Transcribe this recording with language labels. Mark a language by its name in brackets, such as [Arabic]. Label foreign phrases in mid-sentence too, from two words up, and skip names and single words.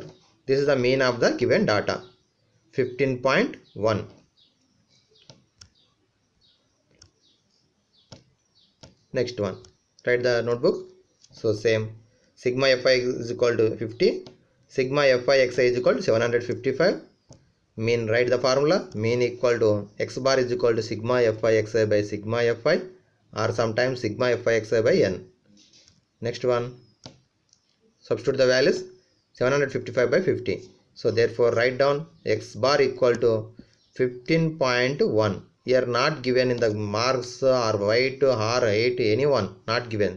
[English] This is the mean of the given data, 15.1. Next one, write the notebook. So same, sigma fi is equal to 50, sigma fi xi is equal to 755. Mean, write the formula. Mean equal to x bar is equal to sigma fi xi by sigma fi, or sometimes sigma fi xi by n. Next one, substitute the values 755 by 50. So therefore write down x bar equal to 15.1. Here not given in the marks or white or height, anyone not given.